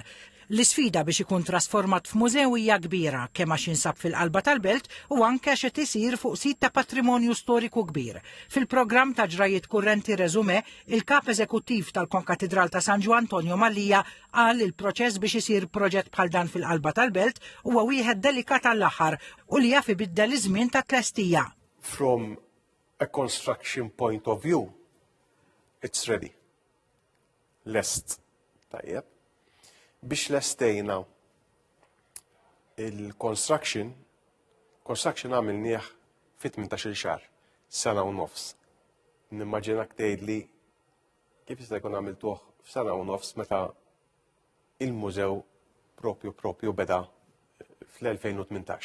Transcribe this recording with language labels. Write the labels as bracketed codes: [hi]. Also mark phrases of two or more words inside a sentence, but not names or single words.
[mt] L-isfida biex ikun trasformat f'mużew hija kbira kemm għax jinsab fil-qalba tal-belt u anke għax qed isir fuq sit ta' patrimonju storiku kbir. Fil-programm ta' ġrajiet kurrenti reżumé, il-kap eżekuttiv tal-Konkatedral ta' San Ġwan Tonio Mallija qal il-proċess biex isir proġett bħal dan fil-qalba tal-belt huwa wieħed delikat għall-aħħar u li jaf ibiddel iż-żmien ta' tlestija. [en] From a construction point of view, it's ready. [mt] Lest. Tajjeb. Biex lestejna il-construction għamilnieh fit 18 xahar, sena u nofs. Nimmaġinak tgħidli kif jista' jkun għamiltuh f'sena u nofs meta il-mużew propju beda fl-2018.